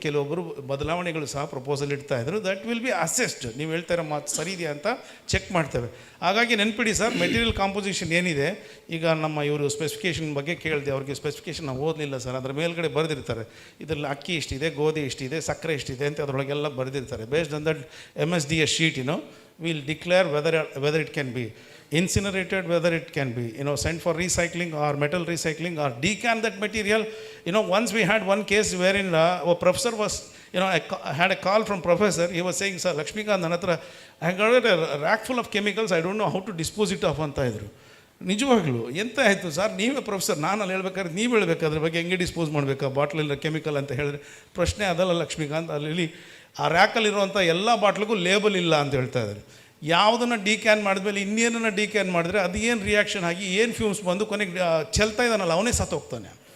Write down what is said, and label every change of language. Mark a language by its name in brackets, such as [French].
[Kannada] ಕೆಲವೊಬ್ಬರು ಬದಲಾವಣೆಗಳು ಸಹ ಪ್ರಪೋಸಲ್ ಇಡ್ತಾ ಇದ್ರು. [English] That will be assessed. [Kannada] ನೀವು ಹೇಳ್ತಾ ಇರೋ ಮಾತು ಸರಿ ಇದೆಯಾ ಅಂತ ಚೆಕ್ ಮಾಡ್ತೇವೆ. ಹಾಗಾಗಿ ನೆನ್ಪಿಡಿ ಸರ್, ಮೆಟೀರಿಯಲ್ ಕಾಂಪೋಸಿಷನ್ ಏನಿದೆ, ಈಗ ನಮ್ಮ ಇವರು ಸ್ಪೆಸಿಫಿಕೇಷನ್ ಬಗ್ಗೆ ಕೇಳಿದೆ. ಅವ್ರಿಗೆ ಸ್ಪೆಸಿಫಿಕೇಷನ್ ನಾವು ಓದಲಿಲ್ಲ ಸರ್. ಅದರ ಮೇಲ್ಗಡೆ ಬರೆದಿರ್ತಾರೆ, ಇದರಲ್ಲಿ ಅಕ್ಕಿ ಇಷ್ಟಿದೆ, ಗೋಧಿ ಇಷ್ಟಿದೆ, ಸಕ್ಕರೆ ಎಷ್ಟಿದೆ ಅಂತ ಅದರೊಳಗೆಲ್ಲ ಬರೆದಿರ್ತಾರೆ. [English] Based on that MSDS sheet will declare whether it can be incinerated, whether it can be sent for recycling or metal recycling or decant that material. Once we had one case wherein a professor was I had a call from professor. He was saying, sir, Lakshmikant nanatra I got a rack full of chemicals, I don't know how to dispose it off [Kannada] ಅಂತ ಇದ್ರು. ನಿಜವಾಗ್ಲೂ ಎಂತ ಆಯಿತು sir, ನೀವೇ professor, ನಾನು ಅಲ್ಲಿ ಹೇಳ್ಬೇಕಾದ್ರೆ ನೀವು ಹೇಳಬೇಕು ಅದ್ರ ಬಗ್ಗೆ ಹೆಂಗೆ ಡಿಸ್ಪೋಸ್ ಮಾಡಬೇಕಾ ಬಾಟ್ಲಿಲ್ಲ ಕೆಮಿಕಲ್ ಅಂತ ಹೇಳಿದ್ರೆ. ಪ್ರಶ್ನೆ ಅದಲ್ಲ ಲಕ್ಷ್ಮೀಕಾಂತ್, ಅಲ್ಲಿ ಆ ರ್ಯಾಕಲ್ಲಿರುವಂಥ ಎಲ್ಲ ಬಾಟ್ಲಿಗೂ ಲೇಬಲ್ ಇಲ್ಲ ಅಂತ ಹೇಳ್ತಾ ಇದ್ದಾರೆ. ಯಾವುದನ್ನು ಡಿಕ್ಯಾನ್ ಮಾಡಿದ್ಮೇಲೆ ಇನ್ನೇನನ್ನು ಡಿಕ್ಯಾನ್ ಮಾಡಿದ್ರೆ ಅದು ಏನು ರಿಯಾಕ್ಷನ್ ಆಗಿ ಏನು ಫ್ಯೂಮ್ಸ್ ಬಂದು ಕೊನೆಗೆ ಚೆಲ್ತಾ ಇದ್ದಾನಲ್ಲ ಅವನೇ ಸತ್ತೋಗ್ತಾನೆ.